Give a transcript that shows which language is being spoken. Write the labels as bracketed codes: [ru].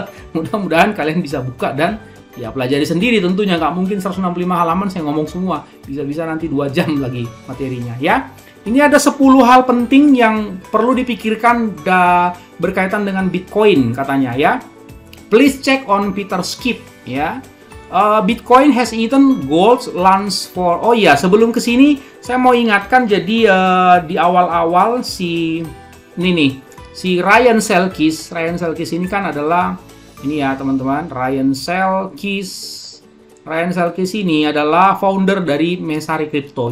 [id] Mudah-mudahan kalian bisa buka dan ya pelajari sendiri tentunya. Nggak mungkin 165 halaman saya ngomong semua, bisa-bisa nanti 2 jam lagi materinya ya. Ini ada 10 hal penting yang perlu dipikirkan berkaitan dengan Bitcoin katanya ya. [en] Please check on Peter Schiff ya. Bitcoin has eaten gold's lunch for... [id] Oh iya, sebelum kesini saya mau ingatkan, jadi di awal-awal si Ryan Selkis ini kan adalah ini ya teman-teman, Ryan Selkis ini adalah founder dari Messari Crypto.